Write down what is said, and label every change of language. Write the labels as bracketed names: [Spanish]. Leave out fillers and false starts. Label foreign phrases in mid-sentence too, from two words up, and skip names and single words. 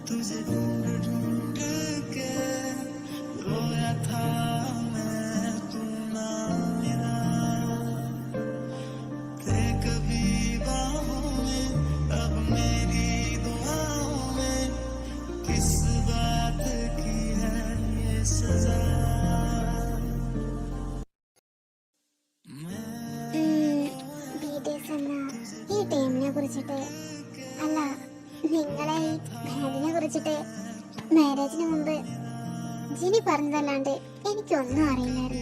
[Hindi] तुझे ढूंढ ढूंढ के रोया था मैं, तू ना मिला थे कभी बाहों में, अब मेरी दुआओं में किस बात की है ये सजा। [Malayalam] ഈ ടീമിനെ കുറിച്ചിട്ട് അല്ല നിങ്ങളെ ഈ ബാൻഡിനെ കുറിച്ചിട്ട് മാരേജിന് മുമ്പ് ജിനി പറഞ്ഞതല്ലാണ്ട് എനിക്കൊന്നും അറിയില്ലായിരുന്നു.